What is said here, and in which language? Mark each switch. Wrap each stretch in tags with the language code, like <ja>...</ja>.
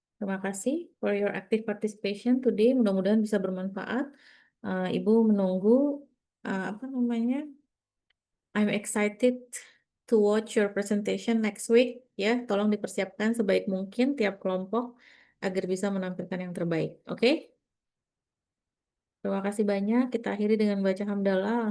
<en>Terima kasih for your active participation today.</en> <id>Mudah-mudahan bisa bermanfaat. Ibu menunggu apa namanya?</id> <en>I'm excited to watch your presentation next week.</en> <id>Ya, tolong dipersiapkan sebaik mungkin tiap kelompok agar bisa menampilkan yang terbaik. Oke? Terima kasih banyak. Kita akhiri dengan baca hamdalah.</id>